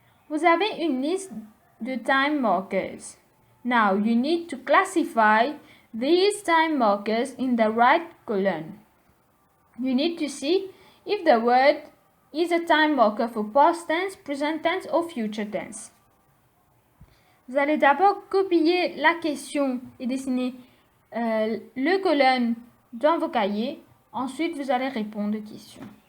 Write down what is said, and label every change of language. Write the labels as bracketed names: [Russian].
[French] Vous avez une liste de time markers. [English] Now you need to classify these time markers in the right column. You need to see if the word is a time marker for past tense, present tense or future tense. [French] Vous allez d'abord copier la question et dessiner le colonne dans vos cahiers. Ensuite, vous allez répondre aux questions.